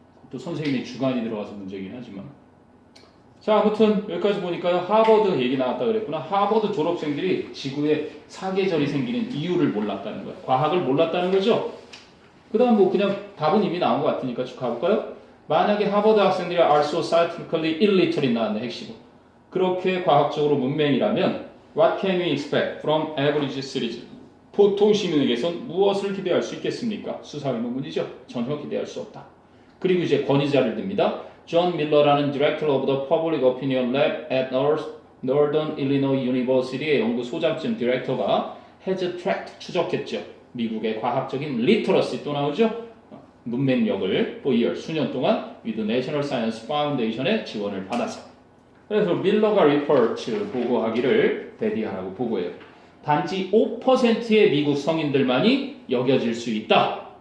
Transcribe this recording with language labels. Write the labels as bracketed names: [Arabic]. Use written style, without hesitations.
[Korean] 또 선생님의 주관이 들어가서 문제긴 하지만. 자, 아무튼 여기까지 보니까요. 하버드 얘기 나왔다 그랬구나. 하버드 졸업생들이 지구에 사계절이 생기는 이유를 몰랐다는 거야. 과학을 몰랐다는 거죠. 그 다음 뭐 그냥 답은 이미 나온 것 같으니까 쭉 가볼까요? 만약에 하버드 학생들이 [English] are so scientifically illiterate [Korean] 나왔네, 핵심은. 그렇게 과학적으로 문맹이라면 [English] what can we expect from average citizen? [Korean] 보통 시민에게선 무엇을 기대할 수 있겠습니까? 수사의문문이죠. 전혀 기대할 수 없다. 그리고 이제 권위자를 듭니다. 존 밀러라는 Director of the Public Opinion Lab at Northern Illinois University의 연구소장쯤 디렉터가 [English] has tracked [Korean] 추적했죠. 미국의 과학적인 리터러시 또 나오죠. 문맹력을 [English] for years [Korean] 수년 동안 with National Science Foundation의 지원을 받아서 그래서 밀러가 리포트 보고하기를 대디하라고 보고해요. 단지 5%의 미국 성인들만이 여겨질 수 있다.